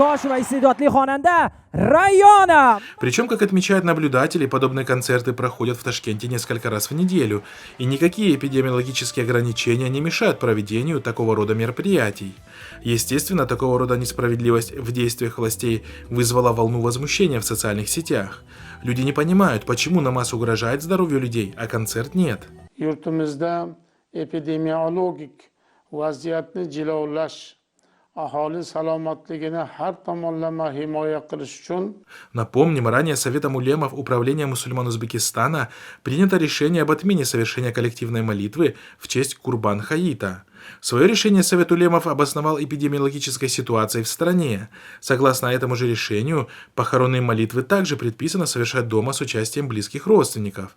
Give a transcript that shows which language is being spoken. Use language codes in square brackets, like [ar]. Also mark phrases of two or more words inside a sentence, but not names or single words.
[ru] Причем, как отмечают наблюдатели, подобные концерты проходят в Ташкенте несколько раз в неделю, и никакие эпидемиологические ограничения не мешают проведению такого рода мероприятий. Естественно, такого рода несправедливость в действиях властей вызвала волну возмущения в социальных сетях. Люди не понимают, почему намаз угрожает здоровью людей, а концерт нет. [uz] Yurtimizda epidemiologik vaziyatni jilovlash, aholi salomatligini har tomonlama himoya qilish uchun [ru] Напомним, ранее Советом улемов Управления мусульман Узбекистана принято решение об отмене совершения коллективной молитвы в честь Курбан-Хаита. Свое решение Совет улемов обосновал эпидемиологической ситуацией в стране. Согласно этому же решению, похоронные молитвы также предписано совершать дома с участием близких родственников.